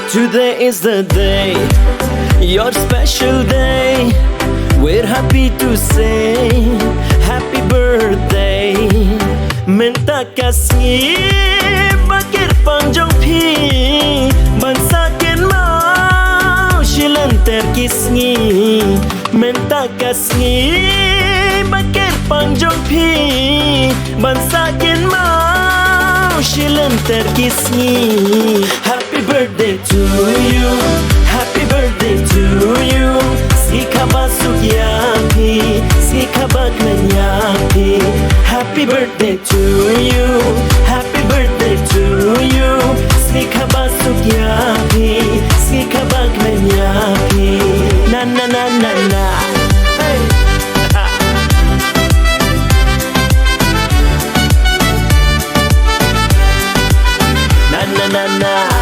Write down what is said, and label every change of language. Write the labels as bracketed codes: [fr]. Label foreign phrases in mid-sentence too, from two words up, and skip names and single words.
[en] Today is the day, your special day. We're happy to say happy birthday. [kha] Mynta kasih kyrpang jong phi bansa kynmaw lynter sngi. Mynta kasih kyrpang jong phi bansa kynmaw lynter sngi. [en] Happy birthday to you, happy birthday to you. [kha] Sngikha basuk yapi, Sngikha kmen yapi. [en] Happy birthday to you, happy birthday to you. [kha] Sngikha basuk yapi, Sngikha kmen yapi. Nananana. Hey. Nananana.